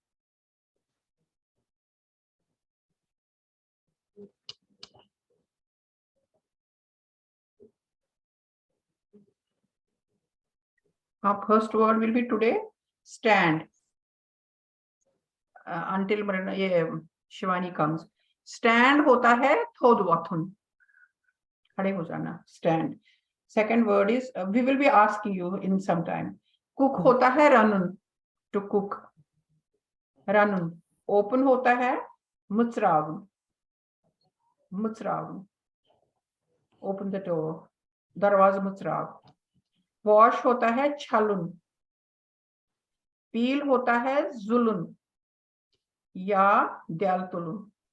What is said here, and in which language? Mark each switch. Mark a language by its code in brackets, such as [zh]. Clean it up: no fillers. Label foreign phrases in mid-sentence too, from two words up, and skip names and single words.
[en] Our first word will be today, stand. Until Shivani comes. [hi] स्टैंड होता है [ks] thod wathun. [hi] खड़े हो जाना, [en] stand. Second word is, we will be asking you in some time. [hi] कुक होता है रनुन, [en] to cook. [ks] Ranun. [hi] ओपन होता है मुत्स्रावुन. [en] Mutsravun. Open the door. [ks] Darwaza mutsrav. [hi] वॉश होता है छलुन. पील होता है ज़ुलुन। या द्यलतुलुन.